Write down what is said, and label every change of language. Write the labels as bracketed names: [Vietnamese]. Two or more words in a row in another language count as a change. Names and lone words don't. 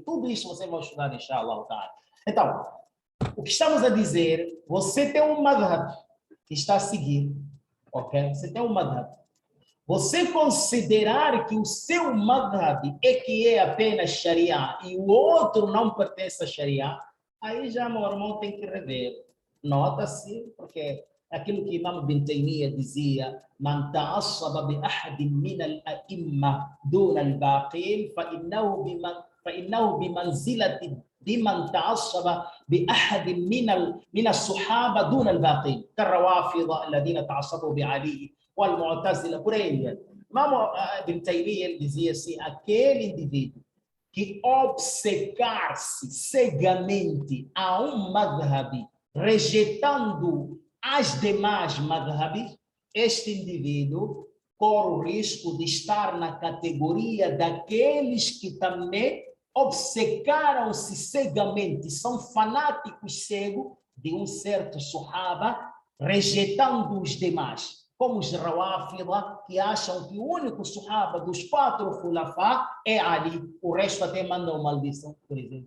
[Portuguese] Tudo isso vocês vão estudar, inshallah. Então, o que estamos a dizer, você tem um madhhab que está a seguir, ok? Você tem um madhhab. Você considerar que o seu madhhab é que é apenas Sharia e o outro não pertence a Sharia, aí já, meu irmão, tem que rever. Nota-se, porque aquilo que Imam Ibn Taymiyyah dizia: [Arabic] "من تعصب بأحد من الأئمة دون الباقين, فإنه بمنزلة بمن تعصب بأحد من الصحابة دون الباقين كالروافض الذين تعصبوا بعلي والمعتزلة". [Portuguese] Por aí, Imam Ibn Taymiyyah dizia assim: aquele indivíduo que obcecar-se cegamente a um madhhab, rejeitando as demais madhhabs, este indivíduo corre o risco de estar na categoria daqueles que também obcecaram-se cegamente, são fanáticos cegos de um certo Sahaba, rejeitando os demais, como os Rawafida, que acham que o único Sahaba dos 4 Khulafa é Ali, o resto até mandam maldição, por exemplo.